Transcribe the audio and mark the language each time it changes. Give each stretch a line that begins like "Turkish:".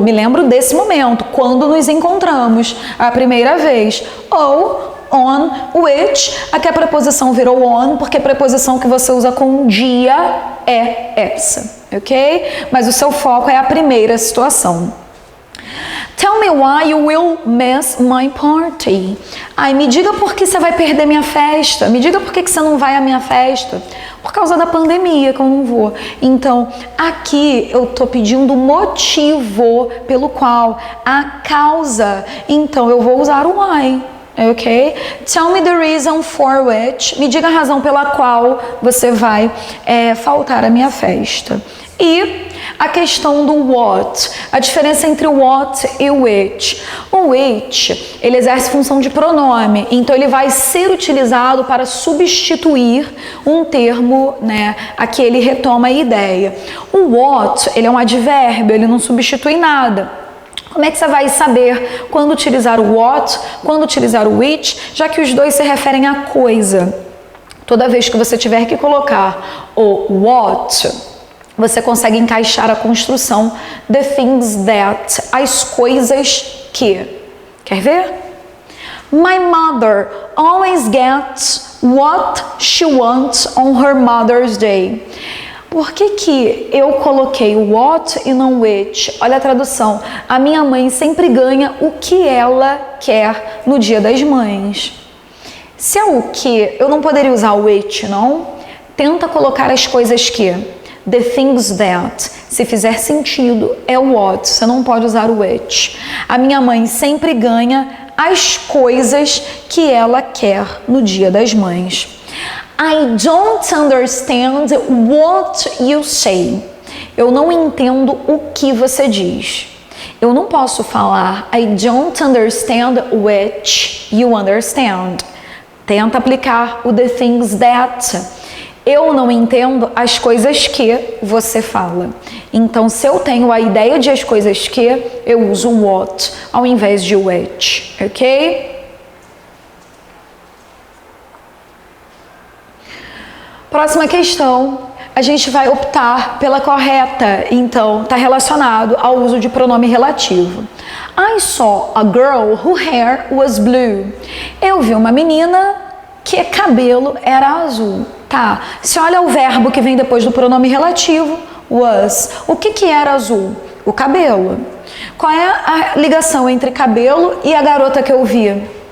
Portuguese: Me lembro desse momento, quando nos encontramos a primeira vez. Ou on, which, aqui a preposição virou on, porque a preposição que você usa com dia é essa, ok? Mas o seu foco é a primeira situação.
English: Tell me why you will miss my party.
Portuguese: Ai, me diga por que você vai perder minha festa. Me diga por que você não vai à minha festa. Por causa da pandemia que eu não vou. Então, aqui eu tô pedindo o motivo pelo qual, a causa. Então, eu vou usar o why. ok?
English: Tell me the reason for which.
Portuguese: Me diga a razão pela qual você vai faltar à minha festa. E a questão do what, a diferença entre o what e o which. O which, ele exerce função de pronome, então ele vai ser utilizado para substituir um termo, né? Aqui ele retoma a ideia. O what, ele é um advérbio, ele não substitui nada. Como é que você vai saber quando utilizar o what, quando utilizar o which, já que os dois se referem a coisa? Toda vez que você tiver que colocar o what, você consegue encaixar a construção
English: the things that,
Portuguese: as coisas que. Quer ver?
English: My mother always gets what she wants on her Mother's Day.
Portuguese: Por que eu coloquei o what e não which? Olha a tradução. A minha mãe sempre ganha o que ela quer no Dia das Mães. Se é o que, eu não poderia usar o which, não? Tenta colocar as coisas que.
English: The things that.
Portuguese: Se fizer sentido, é o what. Você não pode usar o which. A minha mãe sempre ganha as coisas que ela quer no Dia das Mães.
English: I don't understand what you say.
Portuguese: Eu não entendo o que você diz. Eu não posso falar
English: I don't understand which you understand.
Portuguese: Tenta aplicar o
English: the things that.
Portuguese: Eu não entendo as coisas que você fala. Então, se eu tenho a ideia de as coisas que, eu uso what ao invés de which, ok? Próxima questão, a gente vai optar pela correta, então está relacionado ao uso de pronome relativo.
English: I saw a girl whose hair was blue.
Portuguese: Eu vi uma menina que cabelo era azul. Tá, se olha o verbo que vem depois do pronome relativo, was. O que era azul? O cabelo. Qual é a ligação entre cabelo e a garota que eu vi?